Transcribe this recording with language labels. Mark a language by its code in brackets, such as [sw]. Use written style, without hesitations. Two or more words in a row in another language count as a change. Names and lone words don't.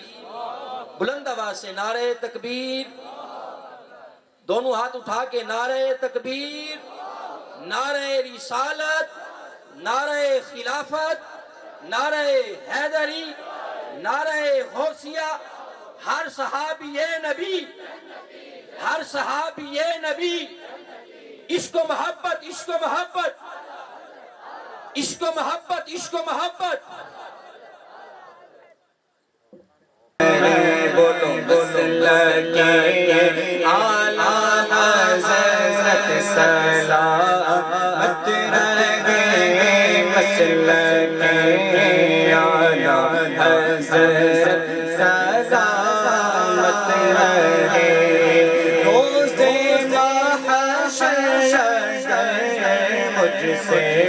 [ur] بلند آواز سے نعرے تکبیر، دونوں ہاتھ اٹھا کے نعرے تکبیر، نعرے رسالت، نعرے خلافت، نعرے حیدری، نعرے غوثیہ، ہر صحابی نبی، ہر صحابی نبی، عشق و محبت، عشق و محبت، عشق و محبت، عشق و محبت۔ بولو مسلک اعلیٰ حضرت سلامت رہے، مسلک اعلیٰ حضرت سلامت رہے، روز محشر مجھ سے